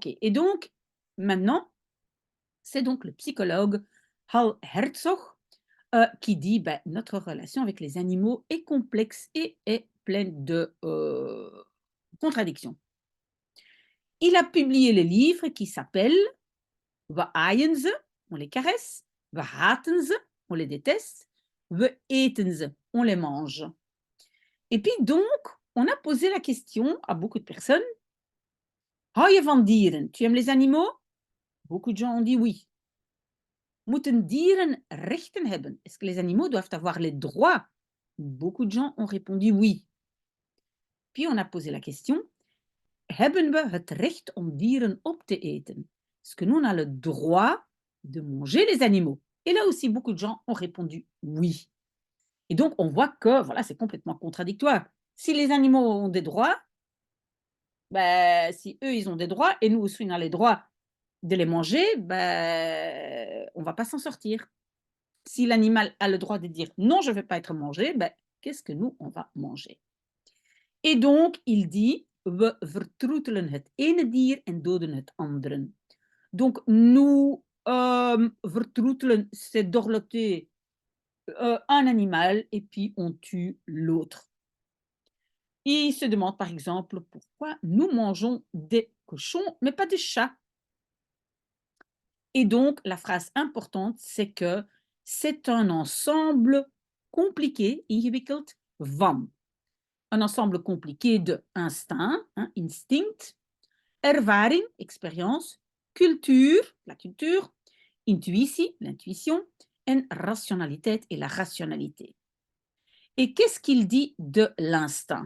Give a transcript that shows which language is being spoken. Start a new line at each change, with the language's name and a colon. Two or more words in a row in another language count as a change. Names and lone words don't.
French: Et donc, maintenant, c'est donc le psychologue Hal Herzog qui dit ben, notre relation avec les animaux est complexe et est pleine de contradictions. Il a publié le livre qui s'appelle
Dutch: We aaien ze,
French: on les caresse,
Dutch: We haten ze,
French: on les déteste,
Dutch: We eten ze,
French: on les mange. Et puis donc, on a posé la question à beaucoup de personnes:
Dutch: Hou je van dieren?
French: Tu aimes les animaux? Beaucoup de gens ont dit oui.
Dutch: Moeten dieren rechten hebben?
French: Est-ce que les animaux doivent avoir les droits? Beaucoup de gens ont répondu oui. Puis on a posé la question:
Dutch: Hebben we het recht om dieren op te eten?
French: Est-ce que nous on a le droit de manger les animaux? Et là aussi, beaucoup de gens ont répondu oui. Et donc, on voit que voilà, c'est complètement contradictoire. Si les animaux ont des droits, ben, si eux, ils ont des droits et nous aussi, on a les droits de les manger, ben, on ne va pas s'en sortir. Si l'animal a le droit de dire non, je ne vais pas être mangé, ben, qu'est-ce que nous, on va manger? Et donc, il dit:
Dutch: We vertroetelen het ene dier en doden het andere.
French: Donc, nous vertroetelen, c'est dorloter un animal et puis on tue l'autre. Il se demande par exemple pourquoi nous mangeons des cochons, mais pas des chats. Et donc, la phrase importante, c'est que c'est un ensemble compliqué,
Dutch: ingewikkeld, van.
French: Un ensemble compliqué de instinct, hein, instinct, ervaring, expérience, culture, la culture, intuïtie, l'intuition,
Dutch: en rationaliteit
French: et la rationalité. Et qu'est-ce qu'il dit de l'instinct?